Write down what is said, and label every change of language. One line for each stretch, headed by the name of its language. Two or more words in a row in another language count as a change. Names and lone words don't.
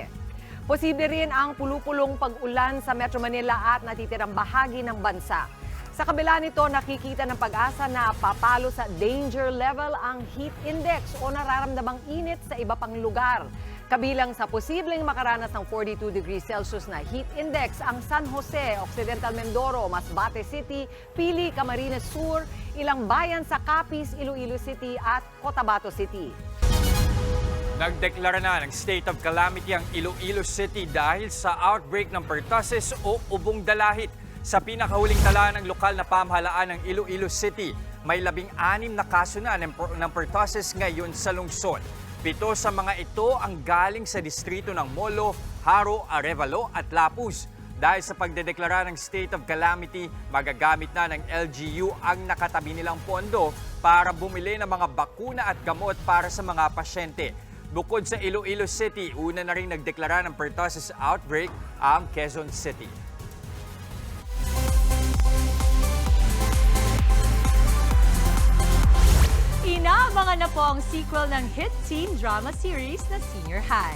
Filipino: Posible rin ang pulupulong pag-ulan sa Metro Manila at natitirang bahagi ng bansa. Sa kabila nito, nakikita ng pag-asa na papalo sa
English: danger level
Filipino: ang
English: heat index
Filipino: o nararamdamang init sa iba pang lugar. Kabilang sa posibleng makaranas ng 42 degrees Celsius na
English: heat index
Filipino: ang San Jose, Occidental Mindoro, Masbate City, Pili, Camarines Sur, ilang bayan sa Capiz, Iloilo City at Cotabato City. Nagdeklara na ng
English: state of calamity
Filipino: ang Iloilo City dahil sa outbreak ng pertussis o ubong dalahit. Sa pinakahuling tala ng lokal na pamahalaan ng Iloilo City, may 16 na kaso na ng pertussis ngayon sa lungsod. 7 sa mga ito ang galing sa distrito ng Molo, Haro, Arevalo at Lapuz. Dahil sa pagdedeklara ng
English: state of calamity,
Filipino: magagamit na ng LGU ang nakatabi nilang pondo para bumili ng mga bakuna at gamot para sa mga pasyente. Bukod sa Iloilo City, una na rin nagdeklara ng pertussis outbreak ang Quezon City. Inaabangan na po ang sequel ng
English: hit teen drama series
Filipino: na Senior High.